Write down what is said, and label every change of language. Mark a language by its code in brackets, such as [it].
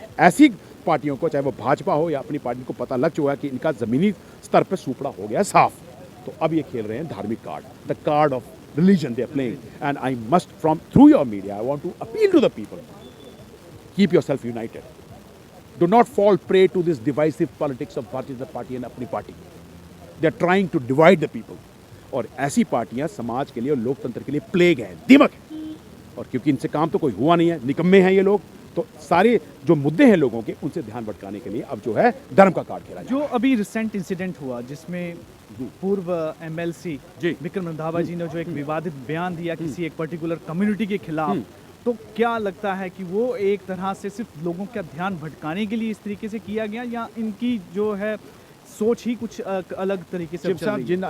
[hi] ऐसी पार्टियों को, चाहे वो भाजपा हो या अपनी पार्टी को, पता लग चुका है कि इनका ज़मीनी स्तर पर सूपड़ा हो गया साफ। तो अब ये खेल रहे हैं धार्मिक card, [en] The card of religion they are playing. And I must from through your media I want to appeal to the people, keep yourself united. Do not fall prey to this divisive politics of Bharatiya Janata Party and अपनी party. They are trying to divide the people. [hi] और ऐसी पार्टियां समाज के लिए और लोकतंत्र के लिए प्लेग है, दीमक है। और क्योंकि इनसे काम तो कोई हुआ नहीं है, निकम्मे हैं ये लोग, तो सारे जो मुद्दे हैं लोगों के उनसे ध्यान भटकाने के लिए अब जो है धर्म का कार्ड खेला। जो अभी रिसेंट इंसिडेंट हुआ जिसमें पूर्व एमएलसी विक्रम रंधावा जी ने जो एक विवादित बयान दिया किसी एक पर्टिकुलर कम्युनिटी के खिलाफ, तो क्या लगता है कि वो एक तरह से सिर्फ लोगों का ध्यान भटकाने के लिए इस तरीके से किया गया, या इनकी जो है सोच ही कुछ अलग तरीके से चल रही है?